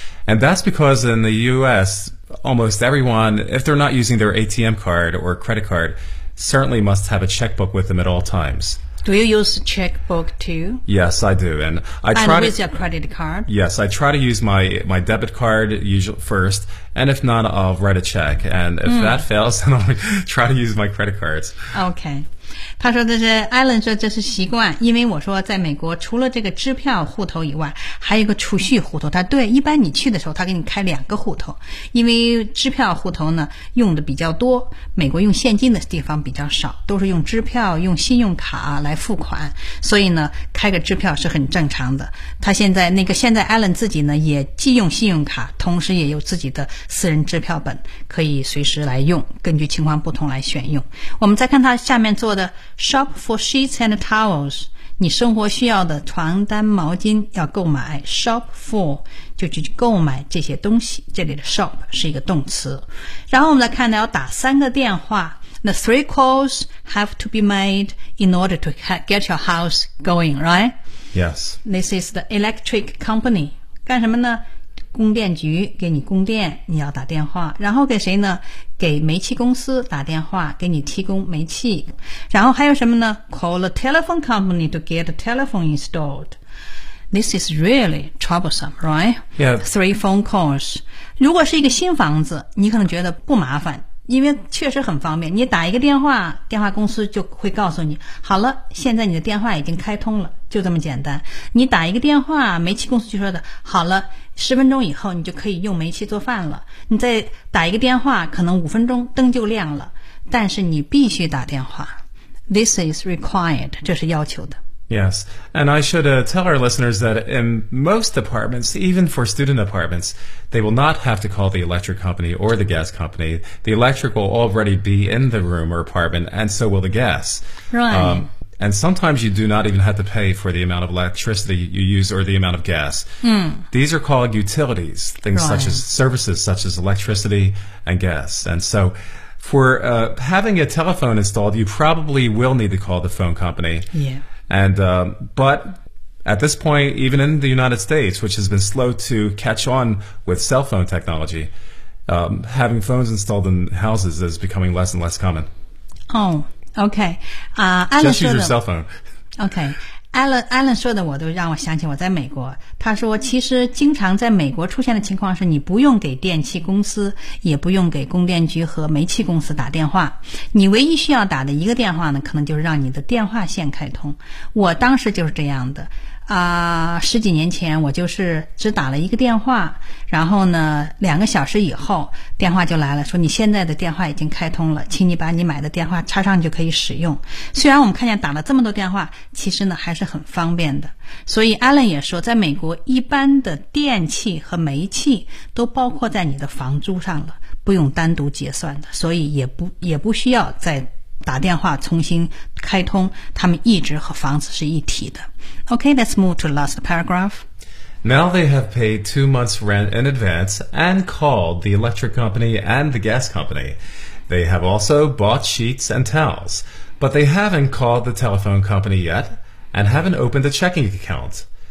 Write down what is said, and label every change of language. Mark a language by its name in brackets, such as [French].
[English] And that's because in the U.S., almost everyone, if they're not using their ATM card or credit card, certainly must have a checkbook with them at all times. Do you use checkbook too? Yes, I do. And I try to, with your credit card? Yes, I try to use my debit card usually first. And if not, I'll write a check. And if that fails, then I'll try to use my credit cards. Okay. [Chinese] 他说这是 Alan 说这是习惯，因为我说在美国除了这个支票户头以外，还有一个储蓄户头。他对，一般你去的时候他给你开两个户头，因为支票户头呢用的比较多，美国用现金的地方比较少，都是用支票用信用卡来付款，所以呢开个支票是很正常的。他现在 Alan 自己呢也既用信用卡，同时也有自己的私人支票本，可以随时来用，根据情况不同来选用。我们再看他下面做的 [English] Shop for sheets and towels， [Chinese] 你生活需要的床单毛巾要购买。 Shop for 就去购买这些东西，这里的 shop 是一个动词。然后我们来看呢，要打三个电话。 [English] The three calls have to be made in order to get your house going, right? Yes. This is the electric company. [Chinese] 干什么呢？供电局给你供电，你要打电话。然后给谁呢？给煤气公司打电话，给你提供煤气。然后还有什么呢？ [English] Call a telephone company to get a telephone installed. This is really troublesome, right? Yeah. Three phone calls. [Chinese] 如果是一个新房子，你可能觉得不麻烦，因为确实很方便，你打一个电话，电话公司就会告诉你，好了，现在你的电话已经开通了，就这么简单。你打一个电话，煤气公司就说的，好了，十分钟以后你就可以用煤气做饭了。你再打一个电话，可能五分钟灯就亮了，但是你必须打电话。 [English] This is required， [Chinese] 这是要求的。 [English] Yes, and I should tell our listeners that in most apartments, even for student apartments, they will not have to call the electric company or the gas company. The electric will already be in the room or apartment, and so will the gas. Right. And sometimes you do not even have to pay for the amount of electricity you use or the amount of gas. These are called utilities, things such as electricity and gas. And so for having a telephone installed, you probably will need to call the phone company. Yeah. And, but at this point, even in the United States, which has been slow to catch on with cell phone technology, having phones installed in houses is becoming less and less common. Oh, okay. Alan Just use your cell phone. Okay. [Chinese] Alan 说的我都让我想起我在美国，他说其实经常在美国出现的情况是你不用给电器公司，也不用给供电局和煤气公司打电话，你唯一需要打的一个电话呢，可能就是让你的电话线开通。我当时就是这样的啊，十几年前我就是只打了一个电话，然后呢两个小时以后电话就来了，说你现在的电话已经开通了，请你把你买的电话插上就可以使用。虽然我们看见打了这么多电话，其实呢还是很方便的。所以 Alan 也说在美国一般的电器和煤气都包括在你的房租上了，不用单独结算的，所以也不需要再打电话重新开通，他们一直和房子是一体的。 [English] Okay, let's move to the last paragraph. Now they have paid 2 months' rent in advance and called the electric company and the gas company. They have also bought sheets and towels, but they haven't called the telephone company yet and haven't opened a checking account.